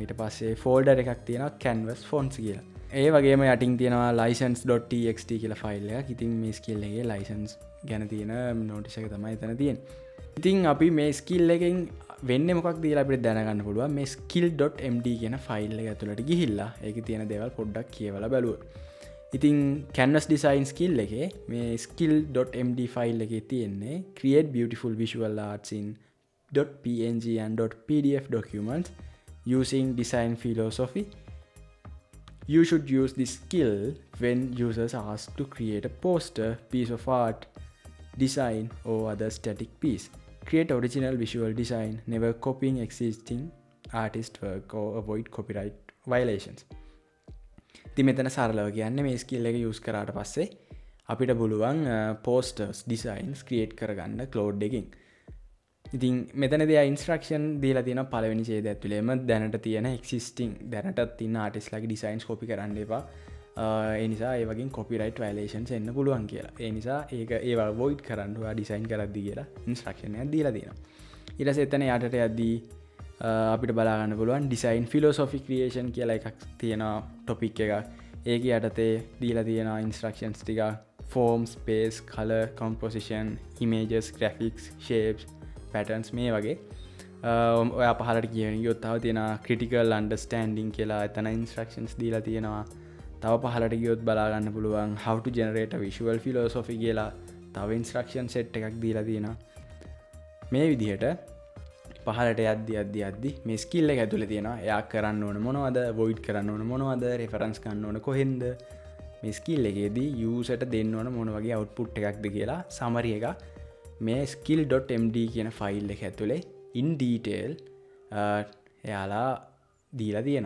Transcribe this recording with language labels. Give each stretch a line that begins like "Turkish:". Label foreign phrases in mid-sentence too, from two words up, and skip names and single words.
Sinhala: ඊට පස්සේ folder එකක් තියෙනවා
English: canvas fonts
Sinhala: කියලා. ඒ වගේම යටින් තියෙනවා license.txt කියලා file එකක්. ඉතින් මේ skill එකේ license ගැන තියෙන notice එක තමයි එතන තියෙන්නේ. ඉතින් අපි මේ skill එකෙන් වෙන්නේ මොකක්ද කියලා අපිට දැනගන්න පුළුවන් මේ skill.md කියන file එක ඇතුළට ගිහිල්ලා ඒකේ තියෙන දේවල් පොඩ්ඩක් කියවලා බලුවොත්.
English: ඉතින් Canvas design skill
Sinhala: එකේ මේ skill.md ෆයිල් එකේ තියෙන්නේ
English: create beautiful visual arts in .png and .pdf documents using design philosophy. You should use this skill when users ask to create a poster, piece of art, design or other static piece. Create original visual design, never copying existing artist work or avoid copyright violations.
Sinhala: ඉතින් මෙතන සරලව කියන්නේ මේ ස්කිල් එක යූස් කරාට පස්සේ අපිට පුළුවන්
English: posters designs create
Sinhala: කරගන්න Claude එකකින්. ඉතින් මෙතනදී ඉන්ස්ට්‍රක්ෂන් දීලා තියෙනවා පළවෙනි ඡේදය ඇතුළේම දැනට තියෙන existing දැනට තියෙන artist ලගේ
English: designs copy
Sinhala: කරන්න එපා. ඒ නිසා ඒ වගේ
English: copyright violations
Sinhala: එන්න පුළුවන් කියලා. ඒ නිසා ඒව avoid කරන්න ඔයා design කරද්දී කියලා instruction එකක් දීලා තියෙනවා. ඊට පස්සේ එතන යටට යද්දී අපිට බලා ගන්න පුළුවන්
English: design philosophy creation
Sinhala: කියලා එකක් තියෙනවා topic එකක්. ඒක යටතේ දීලා තියෙනවා instructions ටික
English: form, space, color, composition, images, graphics, shapes, patterns
Sinhala: මේ වගේ. ඔයා පහලට කියන ගියොත් තව තියෙනවා
English: critical understanding
Sinhala: කියලා එතන instructions දීලා තියෙනවා. තව පහලට ගියොත් බලා ගන්න පුළුවන්
English: how to generate a visual philosophy
Sinhala: කියලා තව
English: instruction set
Sinhala: එකක් දීලා තියෙනවා. මේ විදිහට පහලට යද්දි මේ ස්කිල් එක ඇතුලේ තියෙනවා එයා කරන්න ඕන මොනවද, avoid කරන්න ඕන මොනවද, reference ගන්න ඕන කොහෙන්ද, මේ ස්කිල් එකේදී user ට දෙන්න ඕන මොන වගේ output එකක්ද කියලා summary එක මේ skill.md කියන ෆයිල් එක ඇතුලේ
English: in detail
Sinhala: එයාලා දීලා තියෙනවා.